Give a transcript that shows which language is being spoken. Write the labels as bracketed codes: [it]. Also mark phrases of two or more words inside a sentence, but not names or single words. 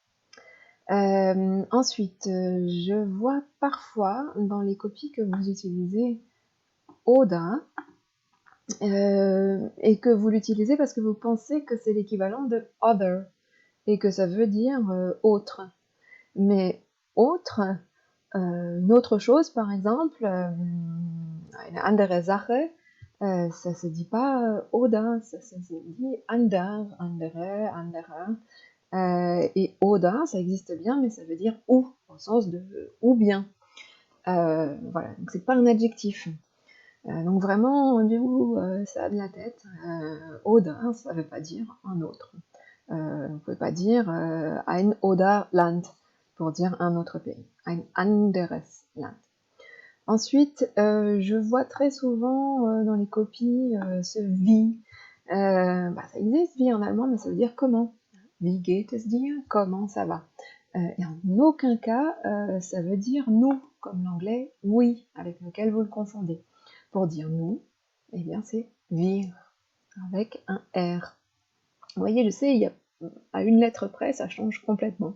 [fr] Ensuite, je vois parfois dans les copies que vous utilisez oder, et que vous l'utilisez parce que vous pensez que c'est l'équivalent de other, et que ça veut dire autre. Mais autre, une autre chose, par exemple, [de] eine andere Sache, [fr] ça se dit pas oder, ça se dit [de] ander, andere, anderer. [fr] Et oder, ça existe bien, mais ça veut dire ou, au sens de ou bien. Voilà, donc c'est pas un adjectif. Donc vraiment, enlevez-vous ça de la tête. Oder, ça veut pas dire un autre. Vous ne pouvez pas dire [de] ein oder Land [fr] pour dire un autre pays. [de] Ein anderes Land. [fr] Ensuite, je vois très souvent dans les copies ce wie. Ça existe wie en allemand, mais ça veut dire comment. [de] Wie geht es dir? [fr] Comment ça va? Et en aucun cas, ça veut dire nous, comme l'anglais oui, avec lequel vous le confondez. Pour dire nous, eh bien c'est wir, avec un R. Vous voyez, je sais, il y a, à une lettre près, ça change complètement.